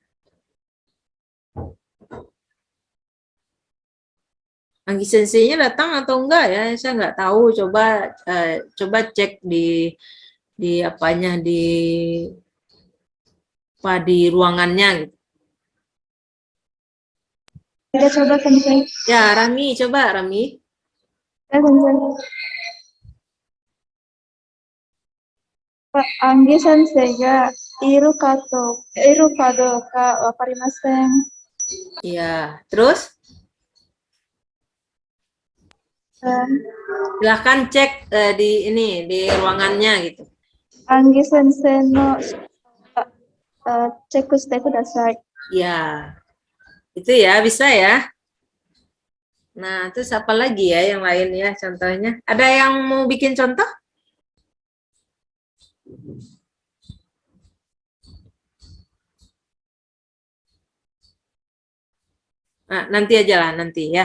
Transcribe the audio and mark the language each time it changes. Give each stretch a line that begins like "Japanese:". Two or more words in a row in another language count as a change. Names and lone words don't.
Indonesian: Anggi Sensei-nya datang atau enggak ya? Saya enggak tahu. Coba cek di apanya di ruangannya gitu. Kita coba Sensei. Ya, Rami, coba Rami. Sensei.
Japanese: アンギ先生がいるかどうかわかりません.
Indonesian: Iya, terus silahkan cek di ruangannya gitu.
Japanese: アンギ先生のチェックしてください.
Indonesian: Ya, itu ya bisa ya. Nah, terus apa lagi ya yang lain ya contohnya? Ada yang mau bikin contoh? Nah, nanti aja lah, nanti ya.